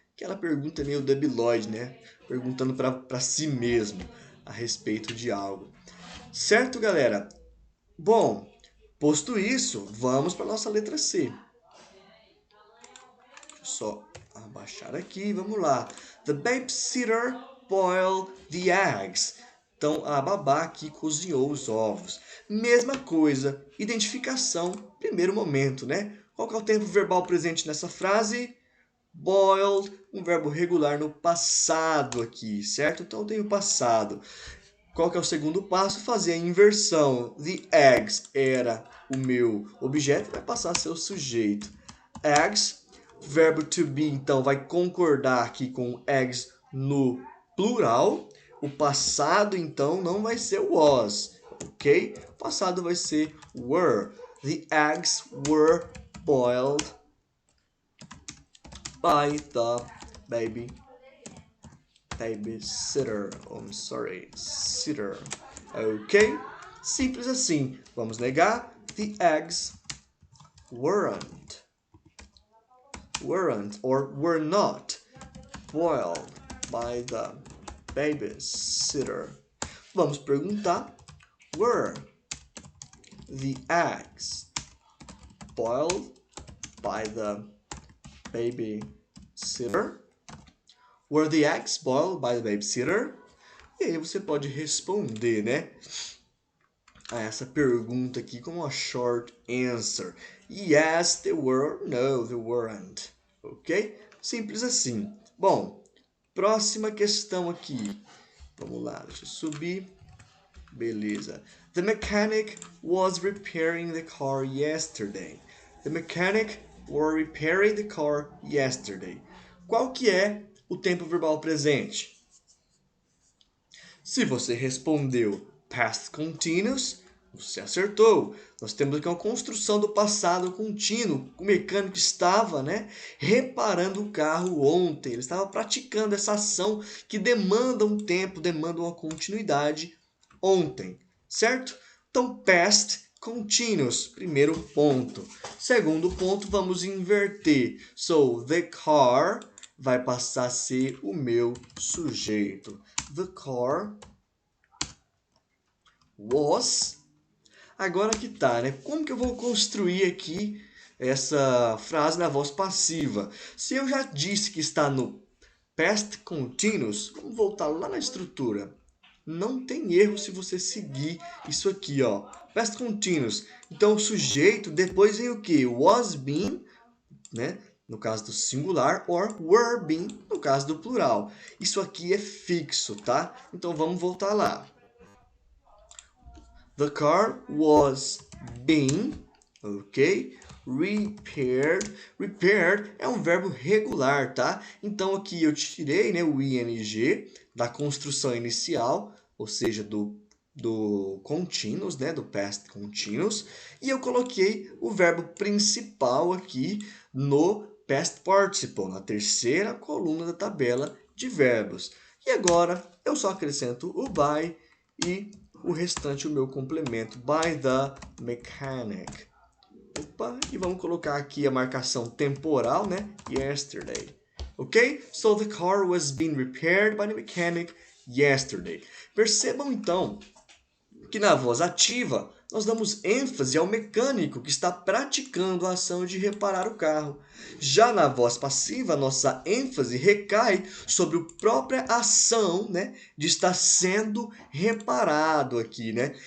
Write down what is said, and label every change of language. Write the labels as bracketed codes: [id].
[pt] Aquela pergunta meio debilóide, né? Perguntando para si mesmo a respeito de algo. Certo, galera? Bom, posto isso, vamos para a nossa letra C. Deixa eu só abaixar aqui, vamos lá. [en] The babysitter boiled the eggs. [pt] Então, a babá aqui cozinhou os ovos. Mesma coisa, identificação, primeiro momento, né? Qual que é o tempo verbal presente nessa frase? Boiled, um verbo regular no passado aqui, certo? Então, eu tenho passado. Qual que é o segundo passo? Fazer a inversão. The eggs era o meu objeto, vai passar a ser o sujeito. Eggs, verbo to be, então, vai concordar aqui com eggs no plural. O passado, então, não vai ser was, ok? O passado vai ser were. [en] The eggs were boiled by the babysitter. I'm sorry, sitter. [pt] Ok? Simples assim. Vamos negar. [en] The eggs weren't or were not boiled by the babysitter. [pt] Vamos perguntar. [en] Were the eggs boiled by the babysitter? Were the eggs boiled by the babysitter? [pt] E aí você pode responder, né, a essa pergunta aqui com uma short answer. [en] Yes, they were. No, they weren't. Ok? [pt] Simples assim. Bom, próxima questão aqui. Vamos lá, deixa eu subir. Beleza. [en] The mechanic was repairing the car yesterday. The mechanic was repairing the car yesterday. [pt] Qual que é o tempo verbal presente? Se você respondeu past continuous, você acertou. Nós temos aqui uma construção do passado contínuo. O mecânico estava, né, reparando o carro ontem. Ele estava praticando essa ação que demanda um tempo, demanda uma continuidade ontem, certo? Então, past continuous, primeiro ponto. Segundo ponto, vamos inverter. [en] So, the car [pt] vai passar a ser o meu sujeito. [en] The car [pt] was. Agora que tá, né? Como que eu vou construir aqui essa frase na voz passiva? Se eu já disse que está no past continuous, vamos voltar lá na estrutura. Não tem erro se você seguir isso aqui, ó. Past continuous. Então, o sujeito, depois vem o quê? [en] Was been, né? [pt] No caso do singular, [en] or were been, [pt] no caso do plural. Isso aqui é fixo, tá? Então, vamos voltar lá. [en] The car was being, ok? Repaired. [pt] Repaired é um verbo regular, tá? Então aqui eu tirei, né, o ing da construção inicial, ou seja, do continuous, né, do past continuous, e eu coloquei o verbo principal aqui no past participle, na terceira coluna da tabela de verbos. E agora eu só acrescento o by e o restante o meu complemento, [en] by the mechanic. [pt] Opa, e vamos colocar aqui a marcação temporal, né? [en] Yesterday. Ok? So the car was being repaired by the mechanic yesterday. [pt] Percebam então que na voz ativa nós damos ênfase ao mecânico que está praticando a ação de reparar o carro. Já na voz passiva, nossa ênfase recai sobre a própria ação, né, de estar sendo reparado aqui, né?